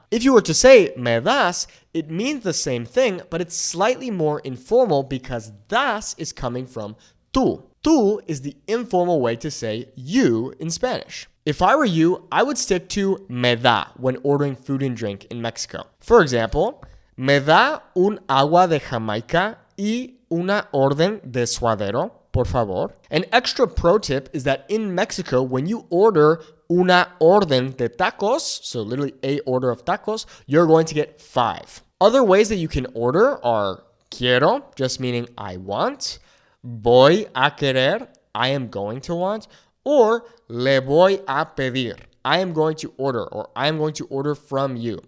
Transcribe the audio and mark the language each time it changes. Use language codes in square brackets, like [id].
[en] If you were to say me das, it means the same thing, but it's slightly more informal because das is coming from tú. Tú is the informal way to say you in Spanish. If I were you, I would stick to me da when ordering food and drink in Mexico. [es] For example, me da un agua de Jamaica y una orden de suadero, por favor. [en] An extra pro tip is that in Mexico, when you order una orden de tacos, so literally a order of tacos, you're going to get 5. Other ways that you can order are quiero, just meaning I want, voy a querer, I am going to want, or le voy a pedir, I am going to order, or I am going to order from you.